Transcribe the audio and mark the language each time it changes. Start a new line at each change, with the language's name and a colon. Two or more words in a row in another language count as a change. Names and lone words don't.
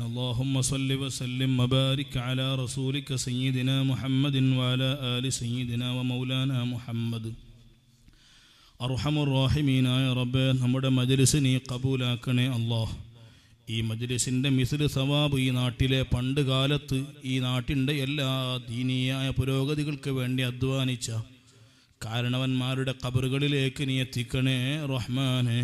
Arabic: اللهم صل وسلم وبارك على رسولك سيدنا محمد وعلى آل سيدنا ومولانا محمد. أرحم الراحمين
Malayalam: റബ്ബേ, നമ്മുടെ മജ്ലിസ് നീ കബൂലാക്കണേ അല്ലാഹ്. ഈ മജ്ലിസിൻ്റെ
Arabic: مثل ثواب
Malayalam: ഈ നാട്ടിലെ പണ്ട് കാലത്ത് ഈ നാട്ടിൻ്റെ എല്ലാ ദീനീയായ പുരോഗതികൾക്ക് വേണ്ടി അധ്വാനിച്ച കാരണവന്മാരുടെ ഖബറുകളിലേക്ക് നീ എത്തിക്കണേ റഹ്മാനെ.